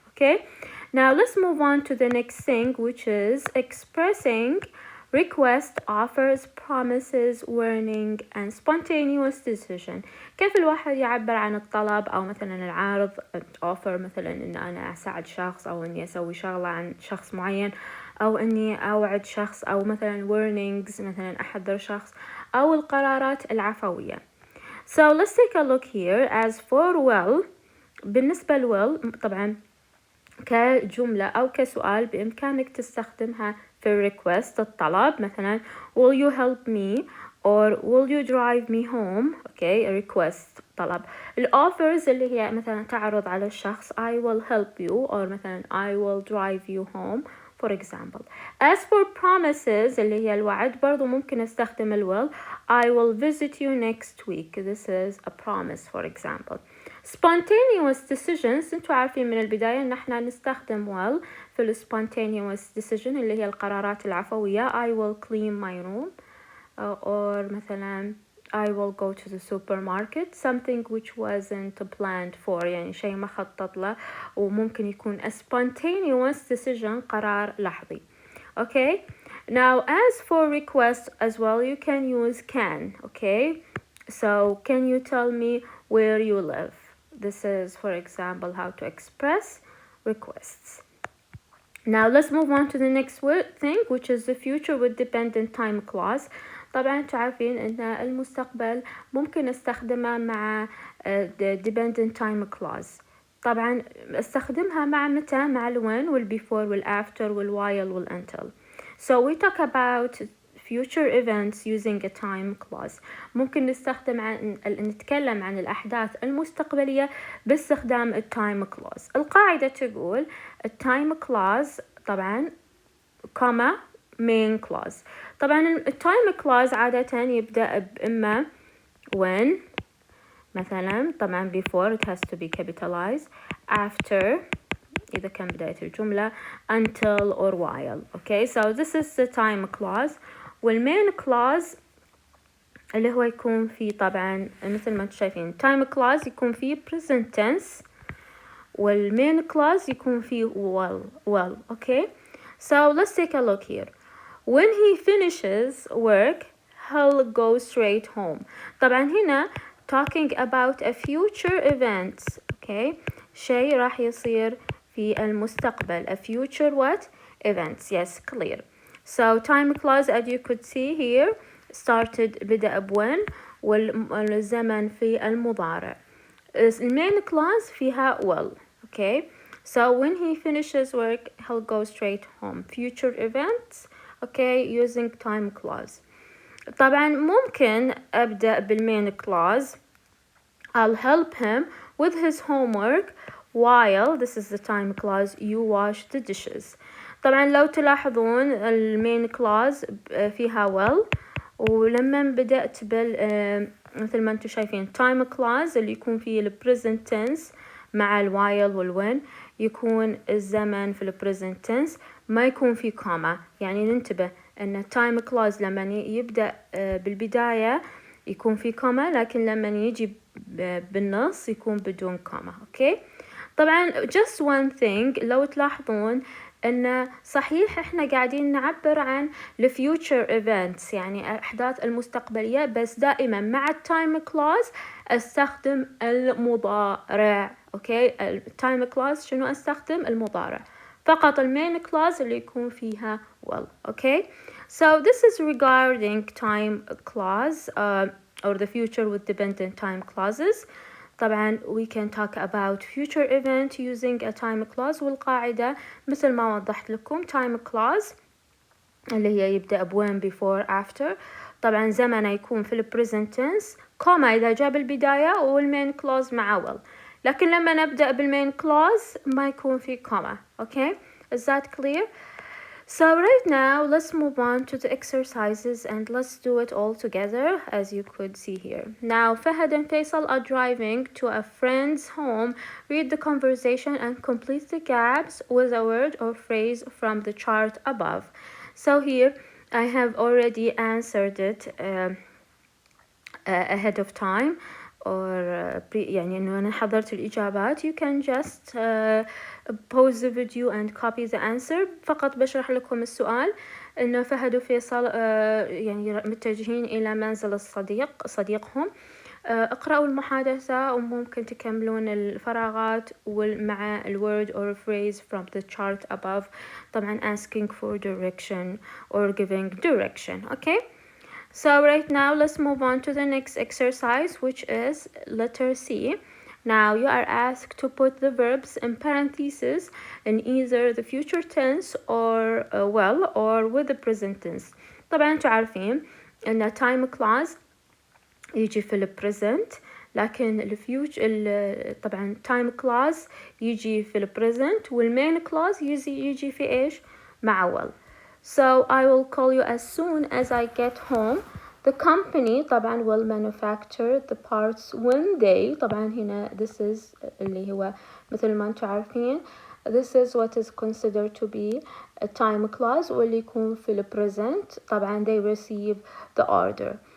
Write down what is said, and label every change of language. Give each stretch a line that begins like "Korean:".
English: Okay, now let's move on to the next thing, which is expressing request, offers, promises, warning, and spontaneous decision.
Arabic: كيف الواحد يعبر عن الطلب أو مثلا العرض, offer مثلا إن أنا أساعد شخص أو إني أسوي شغلة عن شخص معين أو إني أوعد شخص, أو مثلا warnings مثلا أحذر شخص, أو القرارات العفوية.
English: So let's take a look here. As for well,
Arabic: بالنسبة well طبعا كجملة أو كسؤال بإمكانك تستخدمها في request الطلب.
English: مثلا will you help me, or will you drive me home. okay, a request طلب. offers
Arabic: اللي هي مثلا تعرض على الشخص
English: I will help you, or مثلا I will drive you home for example. As for promises
Arabic: اللي هي الوعد برضو ممكن استخدم will.
English: I will visit you next week. This is a promise for example.
Arabic: Spontaneous decisions انتوا عارفين من البداية ان احنا نستخدم will في ال spontaneous decision اللي هي القرارات العفوية.
English: I will clean my room. Or مثلا I will go to the supermarket, something which wasn't planned for,
Arabic: يعني شيء ما خطط له وممكن يكون a
English: spontaneous decision,
Arabic: قرار لحظي.
English: Okay, now as for request as well, you can use can. Okay, so can you tell me where you live? This is, for example, how to express requests. Now let's move on to the next thing, which is the future with dependent time clause.
Arabic: طبعا تعرفين ان المستقبل ممكن استخدمها مع dependent time clause. طبعا استخدمها مع متى؟ مع when والbefore والafter والwhile والuntil.
English: So we talk about future events using a time clause.
Arabic: ممكن نتكلم عن الأحداث المستقبلية باستخدام time clause.
English: القاعدة تقول time clause طبعا comma main clause. طبعا time clause
Arabic: عادة يبدأ بإما
English: when مثلا، طبعا before it has to be capitalized, after
Arabic: إذا كان بداية الجملة,
English: until or while. Okay, so this is the time clause.
Arabic: والmain clause اللي هو يكون فيه طبعا مثل ما انتم شايفين time clause يكون فيه present tense والmain clause يكون فيه well.
English: Okay, so let's take a look here. When he finishes work, he'll go straight home.
Arabic: طبعا هنا
English: talking about a future event.
Arabic: Okay, شيء راح يصير في المستقبل.
English: A future what? Events. Yes, clear. So time clause as you could see here started بدأ when
Arabic: والزمن في المضارع.
English: main clause فيها will. Okay, so when he finishes work he'll go straight home. Future events. Okay, using time clause.
Arabic: طبعا ممكن أبدأ بالmain clause.
English: I'll help him with his homework while, this is the time clause, you wash the dishes.
Arabic: طبعا لو تلاحظون المين clause فيها will، ولما بدأت مثل ما انتم شايفين time clause اللي يكون فيه ال present tense مع ال while وال when يكون الزمن في ال present tense ما يكون فيه comma. يعني ننتبه ان time clause لما يبدأ بالبداية يكون فيه comma، لكن لما يجي بالنص يكون بدون comma. اوكي، طبعا
English: just one thing
Arabic: لو تلاحظون ان صحيح احنا قاعدين نعبر عن the future events يعني الاحداث المستقبلية، بس دائما مع time clause استخدم المضارع. اوكي، time clause شنو استخدم؟ المضارع فقط. المين clause اللي يكون فيها will.
English: Okay, so this is regarding time clause or the future with dependent time clauses. طبعا we can talk about future event using a time clause،
Arabic: والقاعدة مثل ما وضحت لكم
English: time clause
Arabic: اللي هي يبدأ
English: when before after.
Arabic: طبعا زمنه يكون في ال present tense comma إذا جاء بالبداية والmain clause مع will، لكن لما نبدأ بالmain clause ما يكون في comma.
English: Okay, is that clear? So right now let's move on to the exercises and let's do it all together as you could see here. Now Fahad and Faisal are driving to a friend's home. Read the conversation and complete the gaps with a word or phrase from the chart above. So here I have already answered it ahead of time, or
Arabic: يعني إنه أنا حضرت الإجابات.
English: You can just pause the video and copy the answer.
Arabic: فقط بشرح لكم السؤال إنه فهد وفيصل يعني متجهين إلى منزل صديقهم. اقرأوا المحادثة وممكن تكملون الفراغات مع ال
English: word or phrase from the chart above. طبعا asking for direction or giving direction. Okay, so right now let's move on to the next exercise, which is letter C. Now you are asked to put the verbs in parentheses in either the future tense or well or with the present tense.
Arabic: طبعا تعرفين ان time clause يجي في ال present، لكن ال future طبعا time clause يجي في ال present والmain clause يجي في ايش؟ مع will.
English: So I will call you as soon as I get home. The company طبعا will manufacture the parts when they طبعا هنا this is
Arabic: اللي هو مثل ما انتم عارفين
English: this is what is considered to be a time clause
Arabic: واللي يكون في ال
English: present طبعا they receive the order.